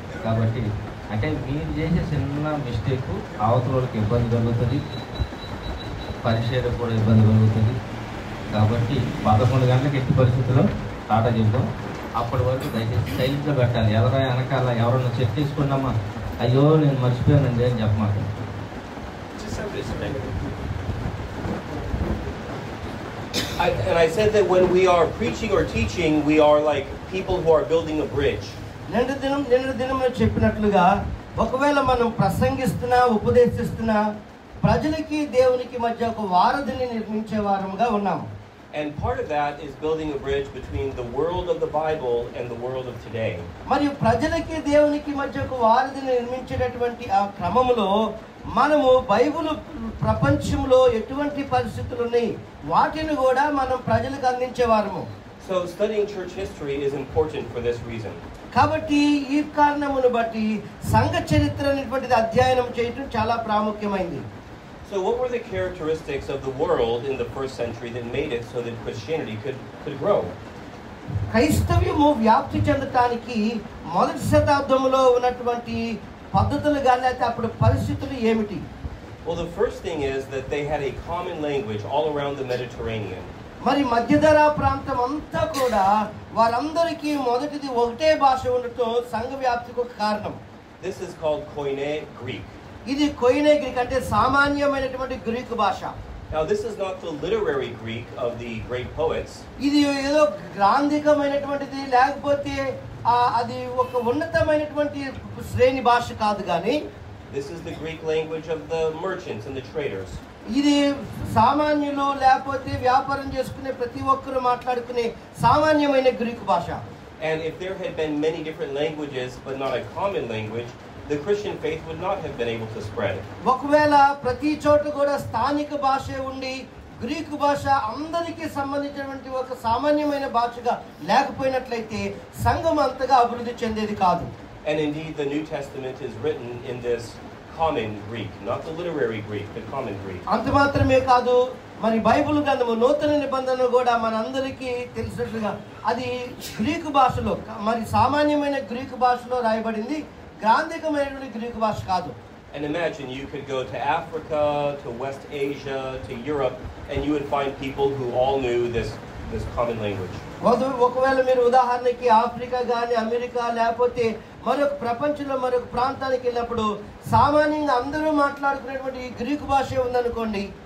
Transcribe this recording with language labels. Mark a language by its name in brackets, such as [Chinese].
[Telugu] కాబట్టి అంటే మీరు చేసే చిన్న మిస్టేక్ అవతలకి ఇబ్బంది కలుగుతుంది, పరిచయకు కూడా ఇబ్బంది కలుగుతుంది. కాబట్టి 11 గంటలకు ఎట్టి పరిస్థితుల్లో టాటా చెప్తాం. అప్పటి వరకు దయచేసి సైలెంట్లో పెట్టాలి. ఎవరైనా వెనకాల ఎవరైనా చెక్ చేసుకున్నామా అయ్యో నేను మర్చిపోయానండి అని చెప్పమాకండి. [English] And I said that when we are preaching or teaching, we are like people who are building a bridge. [Telugu] నిన్న దినం చెప్పినట్లుగా ఒకవేళ మనం ప్రసంగిస్తున్నా ఉపదేశిస్తున్నా ప్రజలకి దేవునికి మధ్య ఒక వారధిని నిర్మించే వారంగా ఉన్నాము. [English] And part of that is building a bridge between the world of the Bible and the world of today. [Telugu] మరియు ప్రజలకి దేవునికి మధ్య ఒక వారధిని నిర్మించేటటువంటి ఆ క్రమములో మనము బైబిల్ ప్రపంచంలో ఎటువంటి పరిస్థితులు ఉన్నాయి వాటిని కూడా మనం ప్రజలకు అందించేవారము. [English] So studying church history is important for this reason. [Telugu] కాబట్టి ఈ కారణమును బట్టి సంఘ చరిత్ర అనేటువంటిది అధ్యయనం చేయటం చాలా ప్రాముఖ్యమైంది. [English] So what were the characteristics of the world in the first century that made it so that Christianity could grow? [Telugu] క్రైస్తవ్యము వ్యాప్తి చెందటానికి మొదటి శతాబ్దంలో ఉన్నటువంటి పద్ధతులు కానీ అయితే అప్పుడు పరిస్థితులు ఏమిటి? [English] Well, the first thing is that they had a common language all around the Mediterranean. [Telugu] మరి మధ్యధరా ప్రాంతం అంతా కూడా వారందరికీ మొదటిది ఒకటే భాష ఉండటం సంఘ వ్యాప్తికి ఒక కారణం. [English] This is called Koine Greek. [Telugu] ఇది కొయినే గ్రీక్ అంటే సామాన్యమైనటువంటి గ్రీకు భాష. [English] Now this is not the literary Greek of the great poets. [Telugu] ఇది ఏదో గ్రాంధికమైనటువంటిది లేకపోతే అది ఒక ఉన్నతమైనటువంటి శ్రేణి భాష కాదు కానీ [English] This is the Greek language of the merchants and the traders. [Telugu] ఇది సామాన్యులు లేకపోతే వ్యాపారం చేసుకునే ప్రతి ఒక్కరు మాట్లాడుకునే సామాన్యమైన గ్రీకు భాష. [English] And if there had been many different languages but not a common language, the Christian faith would not have been able to spread. [Telugu] ఒకవేళ ప్రతి చోట కూడా స్థానిక భాషే ఉండి గ్రీకు భాష అందరికీ సంబంధించినటువంటి ఒక సామాన్యమైన భాషగా లేకపోయినట్లయితే సంఘం అంతగా అభివృద్ధి చెందేది కాదు. [English] And indeed the New Testament is written in this common Greek, not the literary Greek, the common Greek. [Telugu] అంత మాత్రమే కాదు, మరి బైబిల్ గ్రంథము నూతన నిబంధన కూడా మనందరికీ తెలిసినట్లుగా అది గ్రీకు భాషలో మరి సామాన్యమైన గ్రీకు భాషలో రాయబడింది, గ్రాంధికమైనటువంటి గ్రీకు భాష కాదు. [English] And imagine you could go to Africa, to West Asia, to Europe, and you would find people who all knew this common language. [Telugu] ఒకవేళ మీరు ఉదాహరణకి ఆఫ్రికా కానీ అమెరికా లేకపోతే మరొక ప్రపంచంలో మరొక ప్రాంతానికి వెళ్ళినప్పుడు సామాన్యంగా అందరూ మాట్లాడుకునేటువంటి గ్రీకు భాషే ఉందనుకోండి.